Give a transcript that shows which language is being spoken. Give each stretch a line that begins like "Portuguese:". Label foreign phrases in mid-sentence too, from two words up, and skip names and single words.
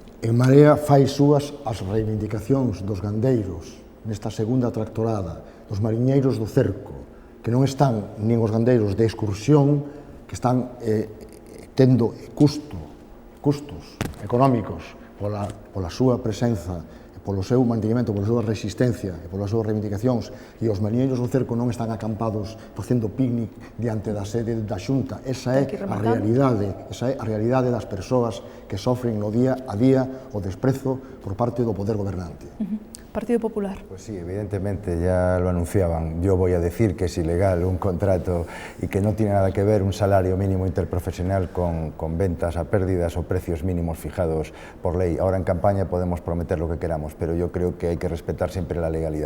Galician: En Marea fai súas as reivindicacións dos gandeiros nesta segunda tractorada, dos mariñeiros do cerco, que non están nin os gandeiros de excursión, que están tendo custos económicos pola súa presenza, polo seu mantenimento, pola súa resistencia e polas súas reivindicacións, e os mariñeiros do cerco non están acampados facendo picnic diante da sede da Xunta. Esa é a realidade das persoas que sofren no día a día o desprezo por parte do poder gobernante. Partido Popular.
Spanish: Pues sí, evidentemente, ya lo anunciaban. Yo voy a decir que es ilegal un contrato y que no tiene nada que ver un salario mínimo interprofesional con ventas a pérdidas o precios mínimos fijados por ley. Ahora en campaña podemos prometer lo que queramos, pero yo creo que hay que respetar siempre la legalidad.